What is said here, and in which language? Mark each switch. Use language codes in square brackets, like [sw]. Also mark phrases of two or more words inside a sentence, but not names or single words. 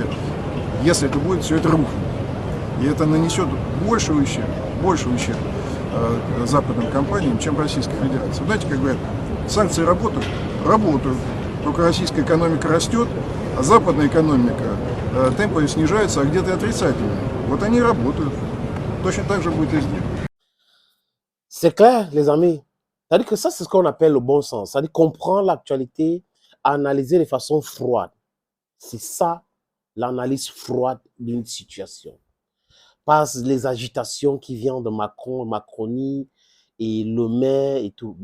[ru] Если это будет, все это рухнет. И это нанесет больший ущерб западным компаниям, чем Российской Федерации. Знаете, как говорят, санкции работают, только российская экономика растет, а западная экономика темпы снижаются, а где-то отрицательные. Вот они работают. Точно так же будет и здесь. [fr] C'est clair, les amis. C'est-à-dire que ça, c'est ce qu'on appelle le bon sens. C'est-à-dire comprendre l'actualité, analyser de façon froide. C'est ça, l'analyse froide d'une situation. Pas les agitations qui viennent de Macron, Macronie et Le Maire et tout.